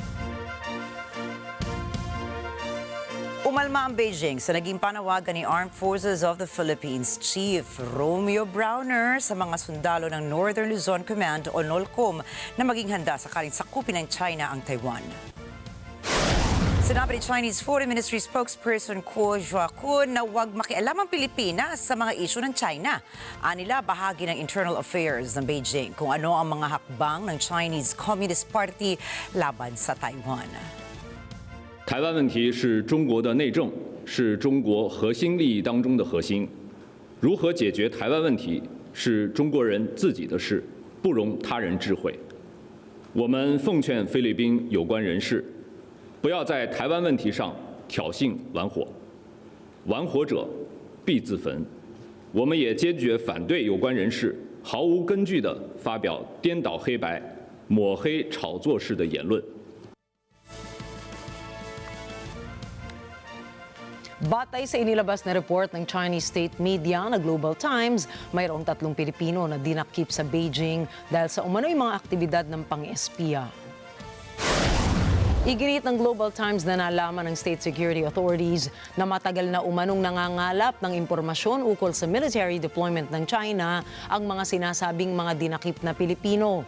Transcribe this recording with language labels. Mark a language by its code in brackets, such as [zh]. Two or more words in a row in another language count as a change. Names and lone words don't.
[tl] Umalma ang Beijing sa naging panawagan ni Armed Forces of the Philippines Chief Romeo Browner sa mga sundalo ng Northern Luzon Command o NOLCOM na maging handa sakaling sakupin ng China ang Taiwan. Sinabi ni [en] Chinese Foreign Ministry spokesperson [tl] Ko Zhuakun na huwag makialam ang Pilipinas sa mga isyu ng China. Anila bahagi ng [en] internal affairs [tl] ng Beijing kung ano ang mga hakbang ng Chinese Communist Party laban sa Taiwan. [zh] 台湾问题是中国的内政，是中国核心利益当中的核心。如何解决台湾问题是中国人自己的事，不容他人智慧。我们奉劝菲律宾有关人士，不要在台湾问题上挑衅玩火，玩火者必自焚。我们也坚决反对有关人士毫无根据地发表颠倒黑白、抹黑炒作式的言论。 [tl] Batay sa inilabas na report ng [en] Chinese state media [tl] na Global Times, mayroong 3 Pilipino na dinakip sa Beijing dahil sa umano'y mga aktibidad ng pang-espiya. Iginit ng Global Times na nalaman ng [en] state security authorities [tl] na matagal na umanong nangangalap ng impormasyon ukol sa [en] military deployment [tl] ng China ang mga sinasabing mga dinakip na Pilipino.